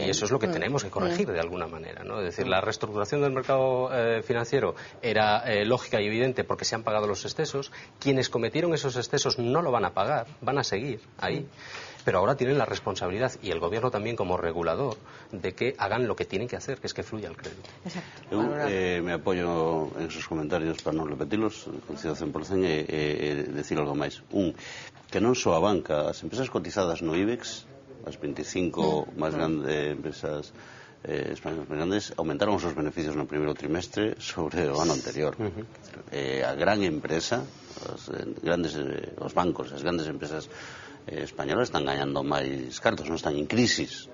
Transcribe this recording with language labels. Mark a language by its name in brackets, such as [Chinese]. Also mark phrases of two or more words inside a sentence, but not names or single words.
[Spanish] Y eso es lo que tenemos que corregir de alguna manera, ¿no? Es decir, la reestructuración del mercado financiero era lógica y evidente porque se han pagado los excesos. Quienes cometieron esos excesos no lo van a pagar, van a seguir ahí. Pero ahora tienen la responsabilidad, y el Gobierno también como regulador, de que hagan lo que tienen que hacer, que es que fluya el crédito. Exacto. Eu me apoyo en sus comentarios para non repetirlos, coincido 100%, decir algo máis. [Galician] Que non só a banca, as empresas cotizadas no IBEX, as 25 máis grandes empresas españolas máis grandes, aumentaron os seus beneficios no primeiro trimestre sobre o ano anterior. A gran empresa, os bancos, as grandes empresas españolas están gañando máis cartos, non están en crisis.